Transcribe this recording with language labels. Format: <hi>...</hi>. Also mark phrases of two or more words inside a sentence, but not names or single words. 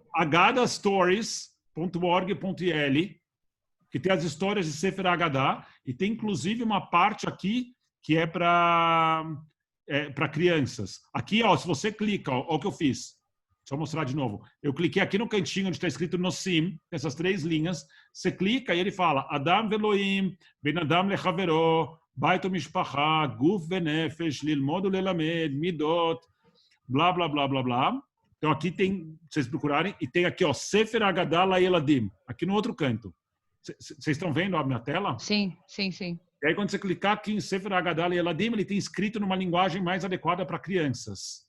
<pt>agadastories.org.il, que tem as histórias de Sefer HaGadah, e tem inclusive uma parte aqui que é para crianças. Aqui, ó, se você clica, ó o que eu fiz. Deixa eu mostrar de novo. Eu cliquei aqui no cantinho onde está escrito Nosim, essas 3 linhas. Você clica e ele fala</pt> <he>אדם ואלוהים, בין אדם לחברו, בית משפחה, גוף ונפש, ללמוד ללמד, מידות,</he> <pt>blá, blá, blá, blá, blá. Então aqui tem, vocês procurarem, e tem aqui, ó, Sefer HaGadah LaEladim, aqui no outro canto. Vocês estão vendo a minha tela? Sim. E aí quando você clicar aqui em Sefer HaGadah LaEladim, ele tem escrito numa linguagem mais adequada para crianças.</pt>